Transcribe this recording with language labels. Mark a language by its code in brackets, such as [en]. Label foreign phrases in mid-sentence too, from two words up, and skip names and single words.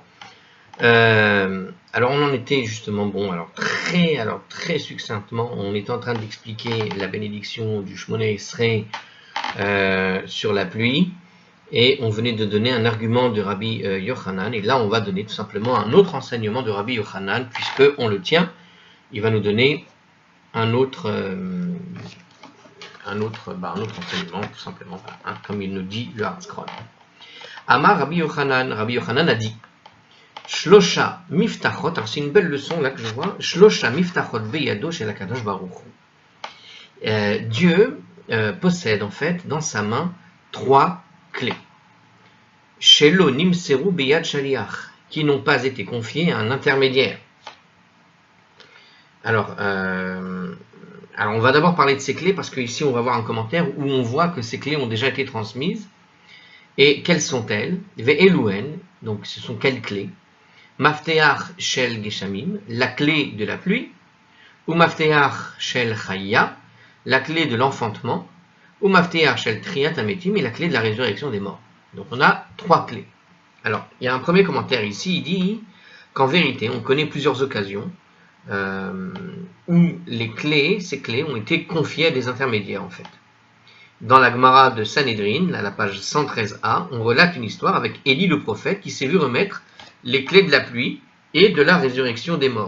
[fr] Alors on en était justement, très succinctement, on était en train d'expliquer la bénédiction du [he] שמונה עשרה [fr] sur la pluie, et on venait de donner un argument de Rabbi Yochanan, et là on va donner tout simplement un autre enseignement de Rabbi Yochanan, puisqu'on le tient, il va nous donner un autre enseignement, tout simplement, comme il nous dit le Harzkron. [he] אמר רבי יוחנן [fr] a dit [he] שלושה מפתחות, [fr] alors c'est une belle leçon là que je vois, [he] שלושה מפתחות בידו של הקדוש ברוך הוא. [fr] Dieu possède en fait dans sa main 3 clés. [he] שלא נמסרו ביד שליח, [fr] qui n'ont pas été confiées à un intermédiaire. Alors on va d'abord parler de ces clés parce qu'ici on va voir un commentaire où on voit que ces clés ont déjà été transmises. Et quelles sont-elles? Ve'eluen, donc ce sont quelles clés? [he] מפתח של גשמים, [fr] la clé de la pluie, ou [he] מפתח של חיה, [fr] la clé de l'enfantement, ou [he] מפתח של תחיית המתים, [fr] et la clé de la résurrection des morts. Donc on a 3 clés. Alors il y a un premier commentaire ici, il dit qu'en vérité on connaît plusieurs occasions où ces clés ont été confiées à des intermédiaires en fait. Dans la Gemara de Sanhedrin, à la page 113a, on relate une histoire avec Élie le prophète qui s'est vu remettre les clés de la pluie et de la résurrection des morts.